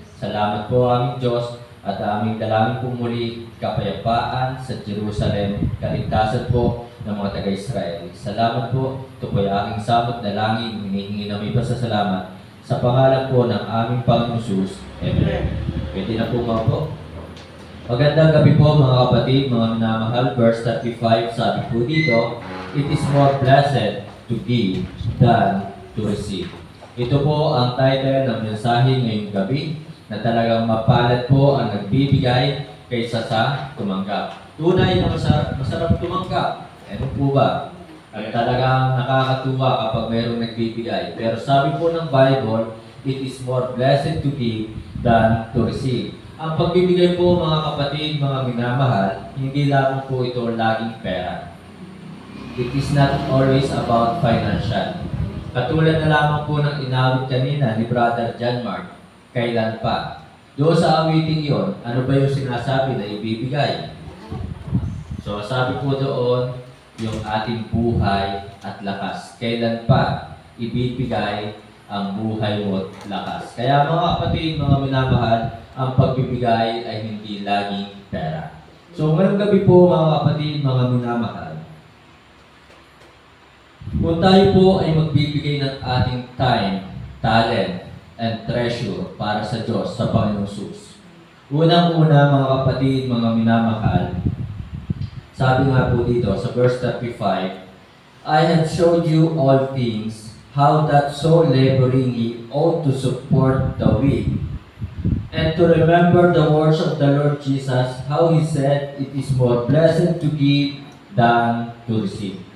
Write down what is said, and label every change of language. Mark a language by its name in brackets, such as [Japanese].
[Filipino] Salamat po aming Diyos at aming dalangin po muli kapayapaan sa Jerusalem, kaligtasan po ng mga taga-Israel. Salamat po, ito po ay aking samot na langin, hinihingi namin pasasalamat sa pangalan po ng aming Panginoon Jesus. Amen. Pwede na po mga po. Magandang gabi po mga kapatid, mga minamahal. [English] Verse 35, [Filipino] sabi po dito, [English] It is more blessed to give than to receive. [Filipino] Ito po ang title ng mensahe ngayong gabi, na talagang mapalad po ang nagbibigay kaysa sa tumanggap. Tunay na masarap tumanggap. Ano po ba? At talagang nakakatuwa kapag mayroong nagbibigay. Pero sabi po ng Bible, [English] it is more blessed to give than to receive. [Filipino] Ang pagbibigay po mga kapatid, mga minamahal, hindi lamang po ito laging pera. [English] It is not always about financial. [Filipino] Katulad na lamang po ng inawit kanina ni Brother John Mark, kailan pa? Doon sa awiting yon, ano ba yung sinasabi na ibibigay? So sabi po doon, yung ating buhay at lakas. Kailan pa ibibigay ang buhay mo at lakas? Kaya mga kapatid, mga minamahal, ang pagbibigay ay hindi laging pera. So ngayong gabi po mga kapatid, mga minamahal, kung tayo po ay magbibigay ng ating [English] time, talent, and treasure [Filipino] para sa Diyos, sa Panginoong Sus. Unang-una mga kapatid, mga minamahal, sabi nga po dito sa [English] verse 35, I have showed you all things, how that so laboring ye ought to support the weak, and to remember the words of the Lord Jesus, how He said, it is more blessed to give than to receive.